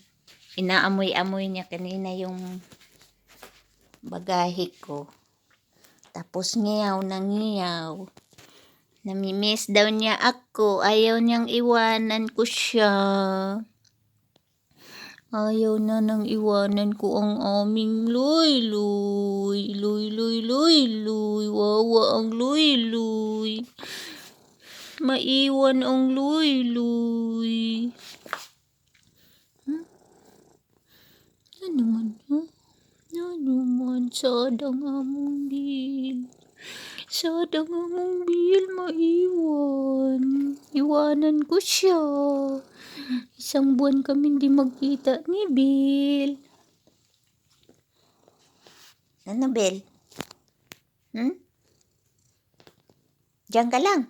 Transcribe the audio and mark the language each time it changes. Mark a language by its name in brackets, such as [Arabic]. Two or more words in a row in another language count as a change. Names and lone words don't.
[Filipino] Inaamoy-amoy niya kanina yung bagahe ko. Tapos ngiyaw na ngiyaw. Namimiss daw niya ako. Ayaw niyang iwanan ko siya. Ayaw na nang iwanan ko ang aming Luy-Luy. Luy-Luy, Luy-Luy. Wawa ang Luy-Luy. Maiwan ang Luy-Luy. Ano man, ha? Ano man, sadang among Bill. Sadang among Bill maiwan. Iwanan ko siya. Isang buwan kami hindi magkita ni Bill. Ano, Bill? Diyan ka lang.